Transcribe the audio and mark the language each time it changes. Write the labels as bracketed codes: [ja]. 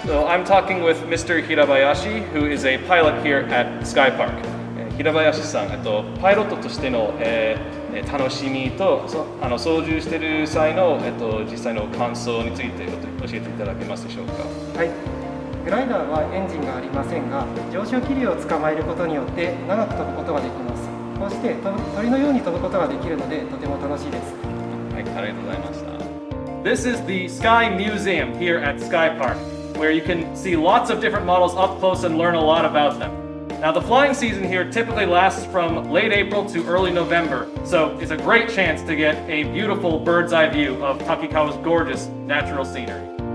[en] I'm talking with Mr. Hirabayashi, who is a pilot here at Sky Park. [ja] 平林さん、パイロットとしての、楽しみと操縦している際の、実際の感想について教えていただけますでしょうか。はい、グライダーはエンジンがありませんが、上昇気流を捕まえることによって長く飛ぶことができます。こうして鳥のように飛ぶことができるのでとても楽しいです。はい、ありがとうございました。 [en] This is the Sky Museum here at Sky Park, where you can see lots of different models up close and learn a lot about them. Now, the flying season here typically lasts from late April to early November, so it's a great chance to get a beautiful bird's eye view of Takikawa's gorgeous natural scenery.